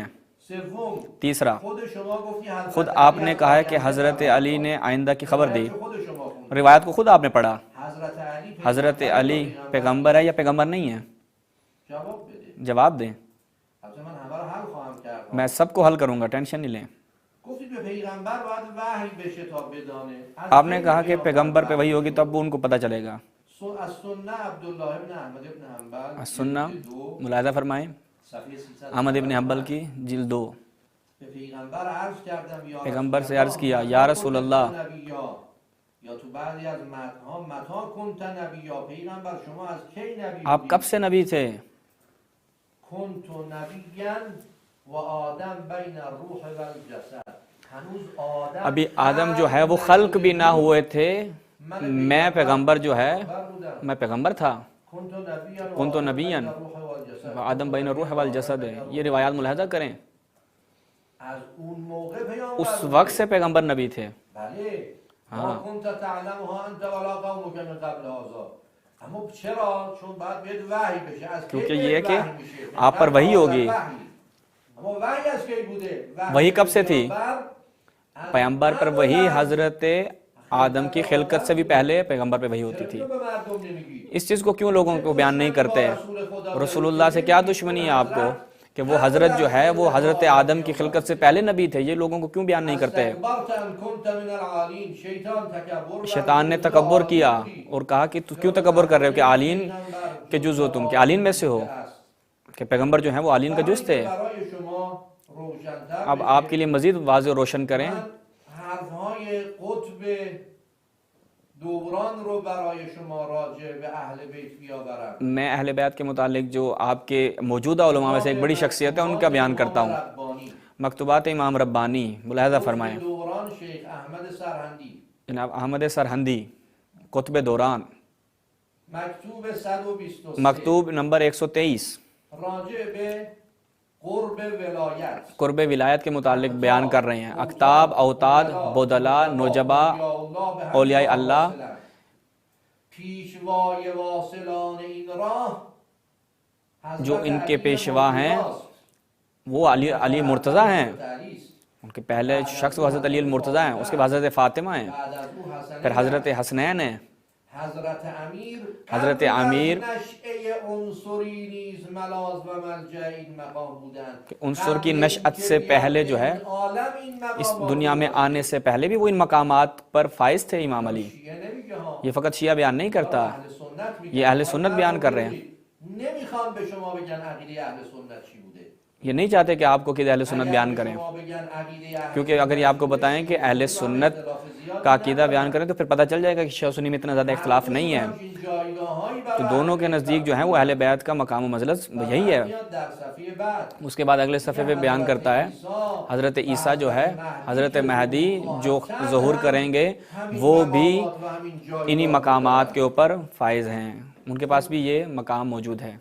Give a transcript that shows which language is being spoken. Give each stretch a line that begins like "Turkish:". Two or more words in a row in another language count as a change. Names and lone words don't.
Urdu: تیسرا، خود آپ نے کہا ہے کہ حضرت علی نے آئندہ کی خبر دی. روایت کو خود آپ نے پڑھا. حضرت علی پیغمبر ہے یا پیغمبر نہیں ہے؟ جواب دیں. میں سب کو حل کروں گا، ٹینشن نہیں لیں.
Persian: گفتید به پیغمبر باید وحی بشه تا بدانه.
Urdu: آپ نے کہا کہ پیغمبر پہ وہی ہوگی تب وہ ان کو پتہ چلے گا.
Persian: از سنه عبداللہ ابن احمد ابن حنبل
Urdu: سننا ملاحظہ فرمائیں
Persian: صفحه 300
Urdu: احمد ابن حنبل کی جلد 2.
Persian: به پیغمبر عرض کردم یا
Urdu: پیغمبر سے عرض کیا
Arabic: یا رسول اللہ،
Persian: یا تو بعضی از متنها
Arabic: متا کنت نبی
Persian: یا پیغمبر شما از کی نبی
Urdu: آپ کب سے نبی تھے؟
Arabic: کنت نبیا و آدم بین الروح والجسد.
Persian: ہنوز آدم
Urdu: ابھی آدم جو ہے وہ خلق بھی نہ ہوئے تھے، میں پیغمبر جو ہے میں پیغمبر تھا.
Arabic: کنت نبیا آدم بین الروح والجسد ہے.
Urdu: یہ روایات ملاحظہ کریں،
Persian: از اون موقع پیغمبر
Urdu: اس وقت سے پیغمبر نبی تھے.
Persian: بله
Urdu: ہاں.
Arabic: ما كنت تعلمها انت ولا قومك من قبل هذا.
Persian: اما چرا؟ چون بعد بهت وحی بشه. از کی
Urdu: کیونکہ
Persian: بهت
Urdu: یہ کہ
Persian: وحی میشه؟
Urdu: آپ پر وحی ہوگی.
Persian: اما وحی از کی بوده؟
Urdu: وحی کب سے تھی؟ پیغمبر پیغمبر پر وہی حضرت آدم کی خلقت سے بھی پہلے پیغمبر پہ وحی ہوتی تھی.
Persian: چرا به مردم نمیگی؟
Urdu: اس چیز کو کیوں لوگوں کو بیان نہیں کرتے؟ رسول اللہ سے کیا دشمنی ہے آپ کو کہ وہ حضرت جو ہے وہ حضرت آدم کی خلقت سے پہلے نبی تھے؟ یہ لوگوں کو کیوں بیان نہیں کرتے؟
Arabic: استكبرت ان كنت من العالين.
Persian: شیطان تکبر
Urdu: شیطان نے تکبر کیا اور کہا کہ تو کیوں تکبر کر رہے ہو کہ عالین کے جز ہو تم، کہ عالین میں سے ہو، کہ پیغمبر جو ہیں وہ عالین کا جز تھے.
Persian: برای شما روشن‌تر
Urdu: اب آپ کے لیے مزید واضح و روشن کریں.
Persian: حرفهای قطب دوران رو برای شما راجع به اهل بیت بیاورم.
Urdu: میں اہل بیت کے متعلق جو آپ کے موجودہ علماء میں سے ایک بڑی شخصیت ہے ان کا بیان کرتا ہوں. مکتوبات امام ربانی ملاحظہ فرمائیں.
Persian: دوران شیخ احمد سرهندی،
Urdu: جناب احمد سرہندی،
Persian: قطب دوران، مکتوب 123
Urdu: مکتوب نمبر 123
Persian: راجع به قرب ولایت،
Urdu: قرب ولایت کے متعلق بیان کر رہے ہیں.
Persian: اقطاب، اوتاد، بدلا، نجبا، اولیاء اللہ. پیشوای واصلان این راه
Urdu: جو ان کے پیشوا ہیں وہ علی مرتضیٰ ہیں. ان کے پہلے شخص وہ حضرت علی المرتضیٰ ہیں، اس کے بعد حضرت فاطمہ ہیں، پھر حضرت حسنین ہیں، حضرت امیر. حضرت امیر
Persian: نشأه عنصری نیز ملاذ و ملجأ این مقام بودند.
Urdu: کہ عنصر کی نشأت سے پہلے جو ہے
Persian: عالم این مقام
Urdu: اس دنیا میں آنے سے پہلے بھی وہ ان مقامات پر فائز تھے.
Persian: امام علی شیعه نمیگه ها.
Urdu: یہ فقط شیعہ بیان نہیں کرتا،
Persian: اهل سنت میگه.
Urdu: یہ اہل سنت بیان کر رہے ہیں.
Persian: نمیخوان به شما بگن عقیده اهل سنت چی بوده.
Urdu: یہ نہیں چاہتے کہ آپ کو کہ اہل سنت بیان کریں، کیونکہ اگر یہ آپ کو بتائیں کہ اہل سنت کا عقیدہ بیان کریں تو پھر پتہ چل جائے گا کہ شیعہ سنی میں اتنا زیادہ اختلاف نہیں ہے. تو دونوں کے نزدیک جو ہیں وہ اہل بیت کا مقام و منزلت یہی ہے. اس کے بعد اگلے صفحے پہ بیان کرتا ہے حضرت عیسیٰ جو ہے، حضرت مہدی جو ظہور کریں گے وہ بھی انہی مقامات کے اوپر فائز ہیں، ان کے پاس بھی یہ مقام موجود ہے.